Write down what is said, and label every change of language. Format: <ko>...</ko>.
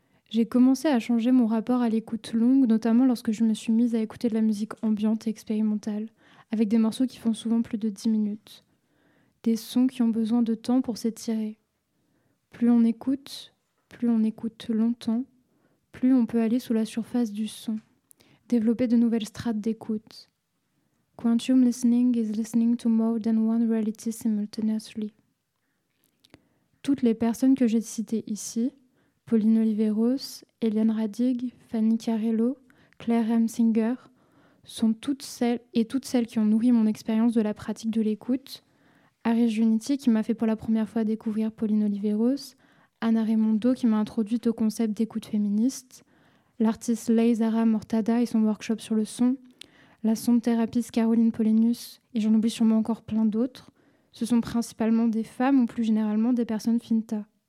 <fr>J'ai commencé à changer mon rapport à l'écoute longue, notamment lorsque je me suis mise à écouter de la musique ambiante et expérimentale, avec des morceaux qui font souvent plus de 10 minutes. Des sons qui ont besoin de temps pour s'étirer. Plus on écoute longtemps, plus on peut aller sous la surface du son, développer de nouvelles strates d'écoute.</fr> <en>Quantum listening is listening to more than one reality simultaneously.</en> <fr>Toutes les personnes que j'ai citées ici, Pauline Oliveros, Eliane Radig, Fanny Carello, Claire Ramsinger, sont toutes celles et toutes celles qui ont nourri mon expérience de la pratique de l'écoute. Aris Junity, qui m'a fait pour la première fois découvrir Pauline Oliveros, Anna Raimondo, qui m'a introduite au concept d'écoute féministe, l'artiste Lei Zara Mortada et son workshop sur le son, la sonde-thérapiste Caroline Polenius, et j'en oublie sûrement encore plein d'autres, ce sont principalement des femmes ou plus généralement des personnes finta.</fr>